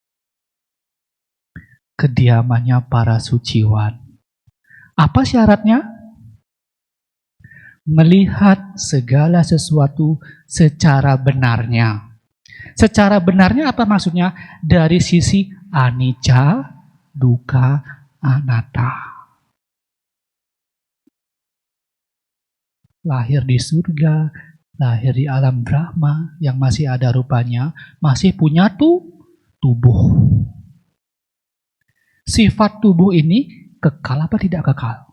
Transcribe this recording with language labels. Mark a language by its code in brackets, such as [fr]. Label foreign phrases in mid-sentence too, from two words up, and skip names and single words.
[id] Kediamannya para suciwan. Apa syaratnya? Melihat segala sesuatu secara benarnya. Secara benarnya apa maksudnya? Dari sisi [pi] anicca, dukkha, anatta. [id] Lahir di surga, lahir di alam Brahma yang masih ada rupanya, masih punya tubuh. Sifat tubuh ini kekal apa tidak kekal?